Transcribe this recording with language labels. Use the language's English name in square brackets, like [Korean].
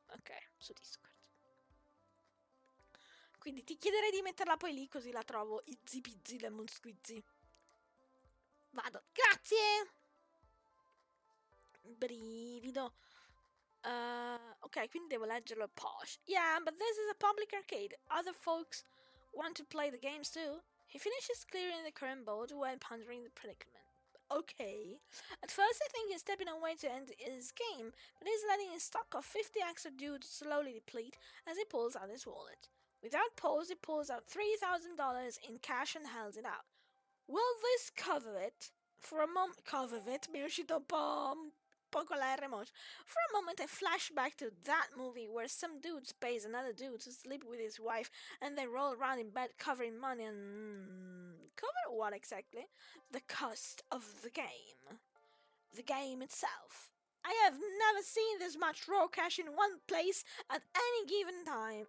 [Italian] Ok, su Discord. Quindi ti chiederei di metterla poi lì, così la trovo [English] izzy pizzy lemon squizzy. [Italian] Vado. Grazie! Brivido. Ok, quindi devo leggerlo posh. [English] Yeah, but this is a public arcade. Other folks want to play the games too. He finishes clearing the current board while pondering the predicament. Okay. At first I think he's stepping away to end his game, but he's letting his stock of 50 extra dudes slowly deplete as he pulls out his wallet. Without pause, he pulls out $3,000 in cash and holds it out. Will this cover it? For a moment, [Italian] mi è uscito un po' con la R motion. [English] For a moment, I flash back to that movie where some dude pays another dude to sleep with his wife, and they roll around in bed covering money and cover what exactly? The cost of the game. The game itself. I have never seen this much raw cash in one place at any given time.